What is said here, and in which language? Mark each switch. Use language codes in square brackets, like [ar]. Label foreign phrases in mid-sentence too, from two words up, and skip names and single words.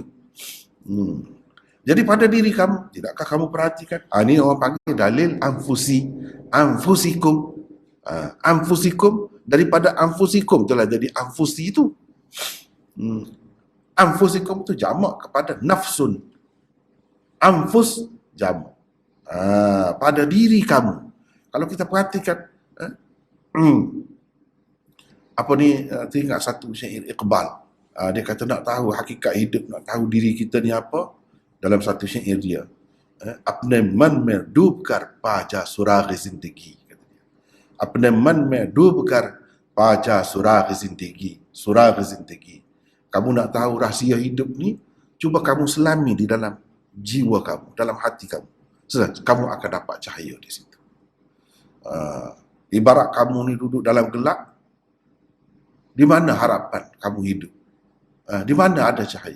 [ms] Jadi pada diri kamu, tidakkah kamu perhatikan? Ini orang panggil dalil anfusikum. Anfusikum daripada anfusikum itulah jadi anfusi itu. Anfusikum itu jamak kepada nafsun. Anfus jamak. Pada diri kamu. Kalau kita perhatikan, teringat satu syair Iqbal. Dia kata nak tahu hakikat hidup, nak tahu diri kita ni apa. Dalam satu syair dia, [ur] اپنے من میں ڈوب کر پا جا سراغ زندگی، اپنے من میں ڈوب کر پا جا سراغ زندگی. [ms] Kamu nak tahu rahsia hidup ni, cuba kamu selami di dalam jiwa kamu, dalam hati kamu. Kamu akan dapat cahaya di situ. Ibarat kamu ni duduk dalam gelap, di mana harapan kamu hidup? Di mana ada cahaya?